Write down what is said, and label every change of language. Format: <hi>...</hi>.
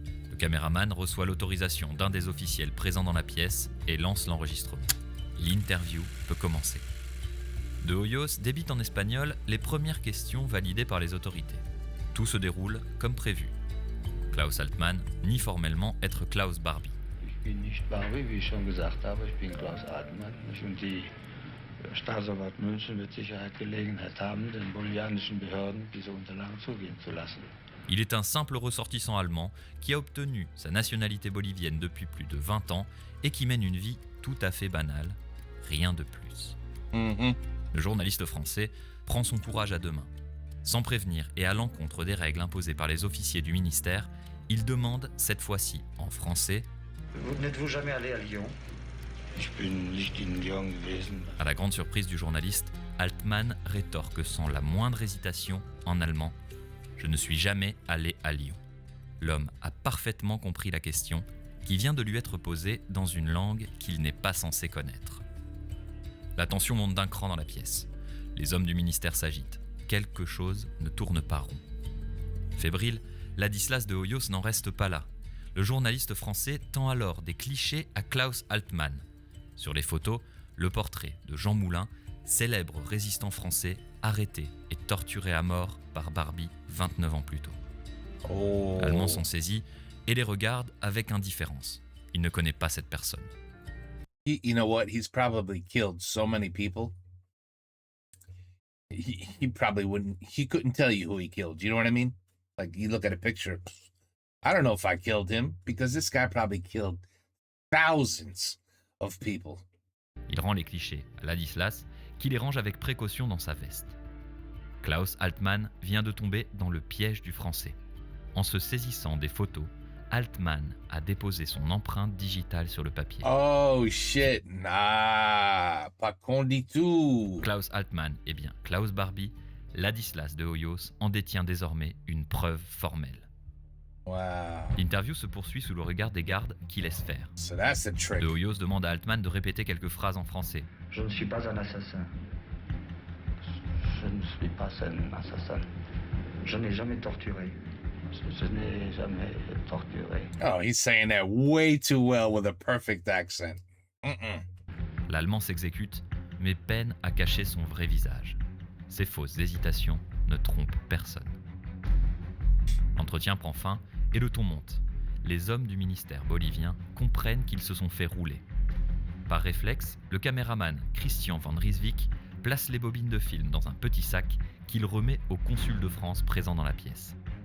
<fr>Le caméraman reçoit l'autorisation d'un des officiels présents dans la pièce et lance l'enregistrement. L'interview peut commencer. De Hoyos débite en espagnol les premières questions validées par les autorités. Tout se déroule comme prévu. Klaus Altmann nie formellement être Klaus Barbie.</fr> <de>Ich bin nicht Barbie, wie ich schon gesagt habe, ich bin Klaus Altmann. Und die Staatsanwalt München wird Sicherheit Gelegenheit haben, den bolivianischen Behörden diese Unterlagen zugehen zu lassen.</de> <fr>Il est un simple ressortissant allemand qui a obtenu sa nationalité bolivienne depuis plus de 20 ans et qui mène une vie tout à fait banale, rien de plus. Le journaliste français prend son courage à deux mains. Sans prévenir et à l'encontre des règles imposées par les officiers du ministère, il demande, cette fois-ci en français, Vous n'êtes-vous jamais allé à Lyon?</fr> <de>Ich bin nicht in Lyon gewesen.</de> <fr>À la grande surprise du journaliste, Altmann rétorque sans la moindre hésitation, en allemand, « Je ne suis jamais allé à Lyon ». L'homme a parfaitement compris la question, qui vient de lui être posée dans une langue qu'il n'est pas censé connaître. La tension monte d'un cran dans la pièce. Les hommes du ministère s'agitent. Quelque chose ne tourne pas rond. Fébrile, Ladislas de Hoyos n'en reste pas là. Le journaliste français tend alors des clichés à Klaus Altmann. Sur les photos, le portrait de Jean Moulin, célèbre résistant français, arrêté et torturé à mort par Barbie 29 ans plus tôt. L'Allemand s'en saisit et les regarde avec indifférence. Il ne connaît pas cette personne.</fr> <en>You know what? He's probably killed so many people. He probably wouldn't. He couldn't tell you who he killed. You know what I mean? Like you look at a picture. I don't know if I killed him because this guy probably killed thousands of people.</en> <fr>Il rend les clichés à Ladislas, qui les range avec précaution dans sa veste. Klaus Altmann vient de tomber dans le piège du français. En se saisissant des photos, Altman a déposé son empreinte digitale sur le papier.</fr> <en>Oh shit, nah,</en> <fr>pas con du tout. Klaus Altman, eh bien Klaus Barbie, Ladislas de Hoyos en détient désormais une preuve formelle. Wow. L'interview se poursuit sous le regard des gardes qui laissent faire.</fr> <en>So that's a trick.</en> <fr>De Hoyos demande à Altman de répéter quelques phrases en français. Je ne suis pas un assassin. Je ne suis pas un assassin. Je n'ai jamais torturé. Je n'ai jamais torturé.</fr> <en>Oh, he's saying that way too well with a perfect accent.</en> <fr>L'Allemand s'exécute, mais peine à cacher son vrai visage. Ses fausses hésitations ne trompent personne. L'entretien prend fin et le ton monte. Les hommes du ministère bolivien comprennent qu'ils se sont fait rouler. Par réflexe, le caméraman Christian van Rieswijk place les bobines de film dans un petit sac qu'il remet au consul de France présent dans la pièce.</fr>